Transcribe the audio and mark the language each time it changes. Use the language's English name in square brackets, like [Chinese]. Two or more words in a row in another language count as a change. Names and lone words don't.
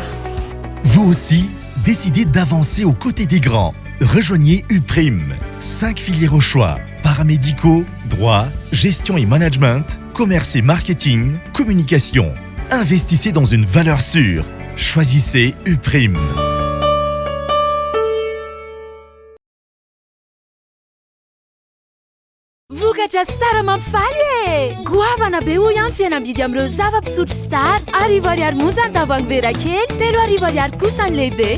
[French] Vous aussi, décidez d'avancer aux côtés des grands. Rejoignez UPRIM. 5 filières au choix. Paramédicaux, droit, gestion et management, commerce et marketing, communication. Investissez dans une valeur sûre. Choisissez UPRIM. [Malagasy] Vokatra Star mampifaly e! Goavana be hoy ihany fihenam-bidy amin'ireo zava-pisotro Star. 10,000 monja ny tavoahangy vera kely, 3,000 kosa ny lehibe.